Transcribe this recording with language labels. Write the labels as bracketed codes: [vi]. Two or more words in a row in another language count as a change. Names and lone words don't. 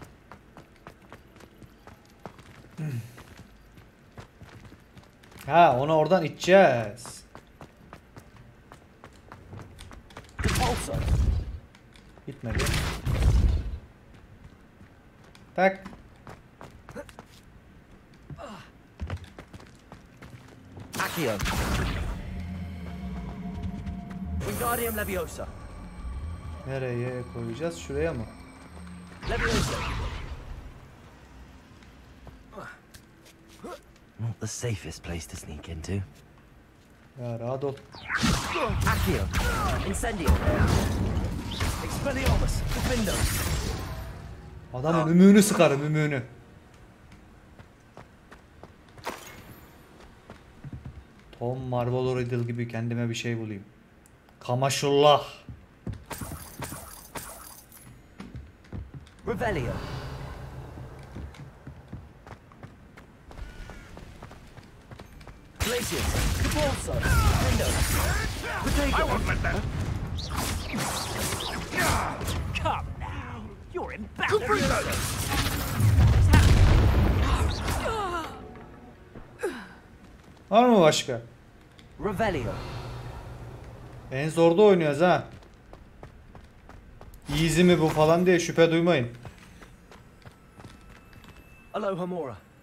[tr] Ha onu oradan içeceğiz. Depulso. Gitmedi. Tak. Accio. Wingardium Leviosa. Nereye koyacağız? Şuraya mı? Leviosa. [en] Not the safest place to sneak into. [tr] Ya rahat ol. Accio. Incendio. Expelliarmus. Defendo. Adamın ümüğünü sıkarım, ümüğünü. Tom Marlboro Riddle gibi kendime bir şey bulayım. Kamaşullah. Revelio. Glacius. Cabalso. Defendo. [en] I won't let that. Come now. You're embarrassing. [tr] Var mı başka? Revelio. En zorda oynuyoruz ha. Easy mi bu falan diye şüphe duymayın. Alohomora.